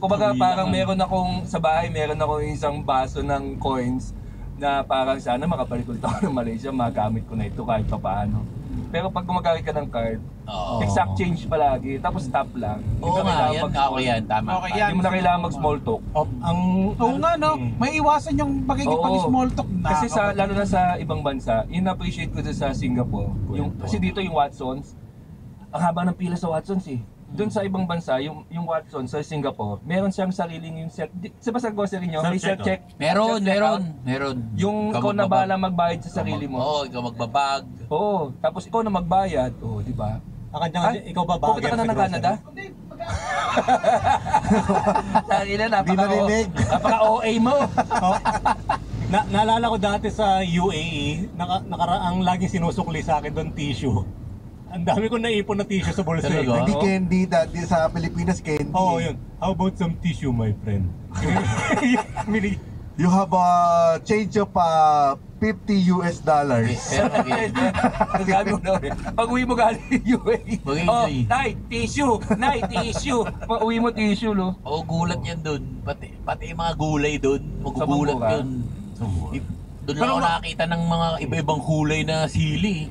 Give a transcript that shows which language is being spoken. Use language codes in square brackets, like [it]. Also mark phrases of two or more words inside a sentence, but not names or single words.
[tl] Kumbaga parang meron akong, sa bahay meron akong isang baso ng coins na parang sana makapalit ulit ako ng Malaysia, magamit ko na ito kahit pa paano. Pero pag gumagamit ka ng card, [en] exact change [tl] palagi, tapos stop lang. Oo nga, yan. Ako yan. Tama. Okay, yan. Hindi mo na kailangan mag-small talk. Oo nga, no? May iwasan yung pag-small talk na. Kasi lalo na sa ibang bansa, yun na-appreciate ko sa Singapore. Kasi dito yung Watsons, ang haba ng pila sa Watsons eh. Doon sa ibang bansa, yung Watsons sa Singapore, meron siyang sariling yung sa basta grocery nyo, may self-check. Meron. Yung ikaw na bahala magbayad sa sarili mo. Oo, ikaw magbabag. Oo, tapos ikaw na magbayad. Oo, di ba? Ikaw ba bagger Pupunta ka na sa ng Canada? Di narinig. Napaka-OA mo. Naalala ko dati sa UAE, ang laging sinusukli sa akin doon tissue. Ang dami ko naipon na tissue sa bulsa. Talaga? Hindi candy, dati sa Pilipinas candy. Oo, yun. [en] How about some tissue, my friend? You have a change of $50 US. [tl] Sabi mo na, pag uwi mo galing UAE, Mag-enjoy. Nay, tissue! Nay, tissue! Pag uwi mo tissue, no? Oo, gulat yan doon. Pati yung mga gulay doon, magugulat Sambuca? yun. Doon lang ako nakakita ng mga iba-ibang kulay na sili.